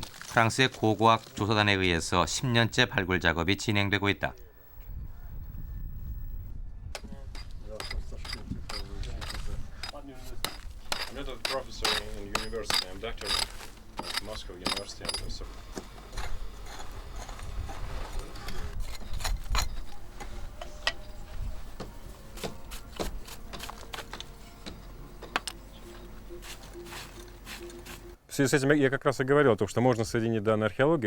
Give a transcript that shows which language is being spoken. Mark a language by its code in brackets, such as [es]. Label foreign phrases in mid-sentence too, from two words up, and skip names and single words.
[ko] 프랑스의 고고학 조사단에 의해서 10년째 발굴 작업이 진행되고 있다. [ru] В связи с этим я как раз и говорил о том, что можно соединить данные археологии.